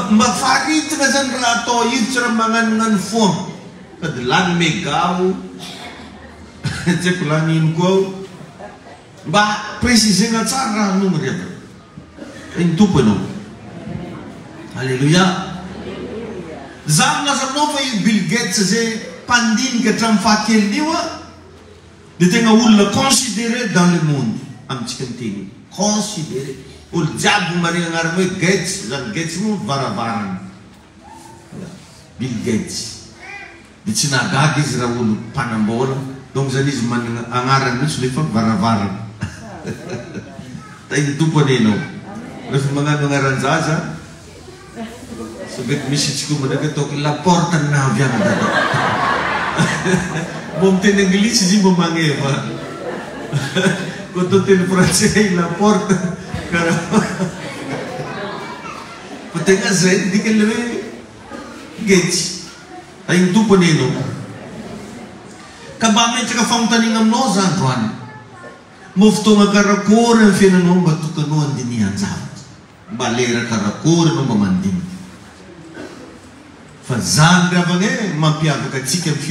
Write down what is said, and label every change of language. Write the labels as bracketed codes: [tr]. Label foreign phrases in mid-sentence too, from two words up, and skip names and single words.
[mg] mba faritina zany raha atao io tsy raha magnanognano foana sady lany megao tsy haiko lany ino koa ao mba précisena tsara raha nomy rehefa iny tompo ianao alleluia zaho naza aminao fa io Bill Gates zay mpandinika hatramin'ny fahakeliny io dia tegna olona [fr] considéré dans le monde [mg] amintsika miteny considéré olo jiaby marina agnarana hoe Gates zany Gates moa varavarana Bill Gates dia tsy nagaga izy raha olo mpanambola donc zany izy manana agnarany mihitsy lefa varavarana tainy tompo anenao rehefa magnano agnaran-jaza sabety misy tsikoa mandraiky ataoko [fr] la porte [mg] naviana dada mbo miteny anglisy izy mbo magneva ko atao teny [fr] français la porte [mg] karaha fa tegna zay dikany le hoe Gates tainy tompo anenao ka mba metraka fanontaniana aminao zany droany mo fotoagna karakory amin'ny fiainanao mba tokanao andinihan-javatra mba lera karakory anao mba mandinika fa zany ravagna mampiavaka atsika amin'ny